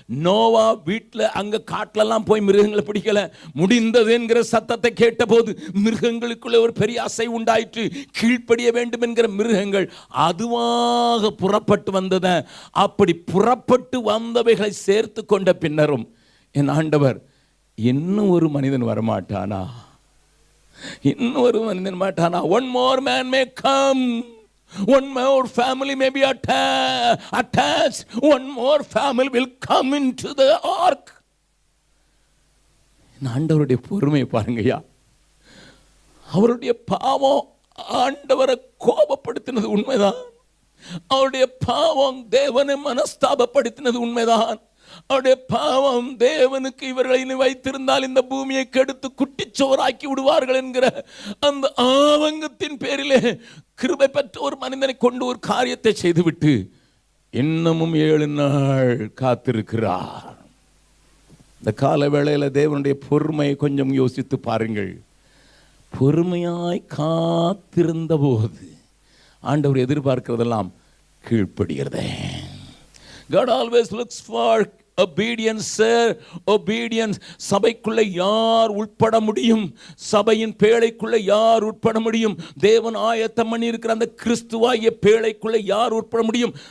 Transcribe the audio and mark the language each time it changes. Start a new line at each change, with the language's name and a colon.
Tamil: நோவா வீட்டில் அங்கே காட்டிலெல்லாம் போய் மிருகங்களை பிடிக்கல. முடிந்தது என்கிற சத்தத்தை கேட்டபோது மிருகங்களுக்குள்ள ஒரு பெரிய அசை உண்டாயிற்று. கீழ்ப்படிய வேண்டும் என்கிற மிருகங்கள் அதுவாக புறப்பட்டு வந்தன. அப்படி புறப்பட்டு வந்தவைகளை சேர்த்து கொண்ட பின்னரும் என் ஆண்டவர், இன்னும் ஒரு மனிதன் வரமாட்டானா, இன்னும் ஒரு மனிதன் மாட்டானா?
English: One more man may come, one more family may be attached, one more family will come into the ark.
Tamil: ஆண்டவருடைய பொறுமையை பாருங்கய்யா. அவருடைய பாவம் ஆண்டவரை கோபப்படுத்தினது உண்மைதான். அவருடைய பாவம் தேவனை மனஸ்தாபப்படுத்தினது உண்மைதான். அவருடைய பாவம் தேவனுக்கு இவர்களை வைத்திருந்தால் இந்த பூமியை கெடுத்து குட்டிச்சோராக்கி விடுவார்கள் என்கிற அந்த ஆவங்கத்தின் பேரிலே கிருபை பெற்ற ஒரு மனிதனை கொண்டு ஒரு காரியத்தை செய்துவிட்டு இன்னமும் 7 நாள் காத்திருக்கிறார். இந்த கால வேளையில தேவனுடைய பொறுமையை கொஞ்சம் யோசித்து பாருங்கள். பொறுமையாய் காத்திருந்த போது ஆண்டவர் எதிர்பார்க்கிறதெல்லாம் கீழ்ப்படுகிறதே.
English: God always looks for obedience.
Tamil: Obedience. சபைக்குள்ள யார் உட்பட முடியும்? சபையின் பேழைக்குள்ள யார் உட்பட முடியும்? தேவன் ஆயத்தம் பண்ணி இருக்கிற அந்த கிறிஸ்துவாகிய பேழைக்குள்ள யார் உட்பட முடியும்?